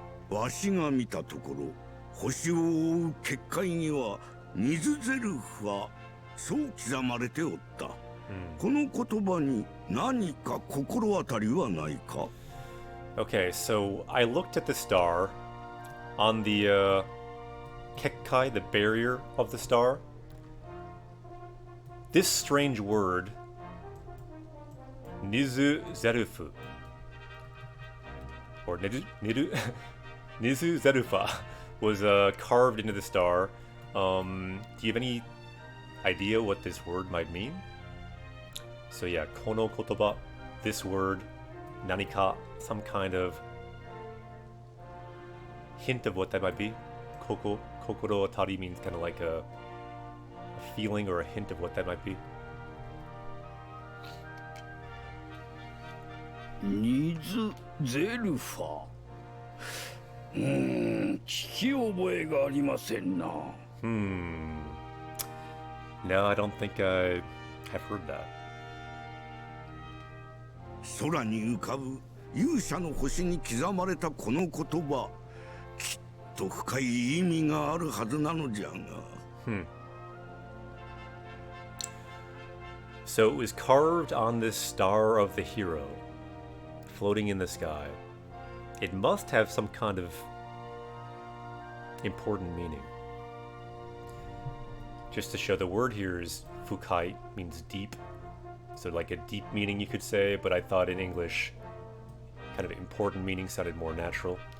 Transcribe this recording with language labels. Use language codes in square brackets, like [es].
[ja] わしが見たところ、星を覆う結界には水ゼルフはそう刻まれておった。この言葉に何か心当たりはないか? [en] Okay, so I looked at the star on the Kekkai, the barrier of the star. This strange word, Nizu Zerufu, or Nizu Zerufa, was carved into the star. Do you have any idea what this word might mean? So yeah, [ja] kono kotoba, [en] this word, nanika, some kind of hint of what that might be. Kokoro atari means kind of like a feeling or a hint of what that might be. [ja] 水ゼルファ。聞き覚えがありませんな。 [en] No, I don't think I have heard that. [ja] 空に浮かぶ勇者の星に刻まれたこの言葉、きっと深い意味があるはずなのじゃが。 [en] So it was carved on this star of the hero, floating in the sky. It must have some kind of important meaning. Just to show, the word here is fukai, means deep. So like a deep meaning you could say, but I thought in English kind of important meaning sounded more natural.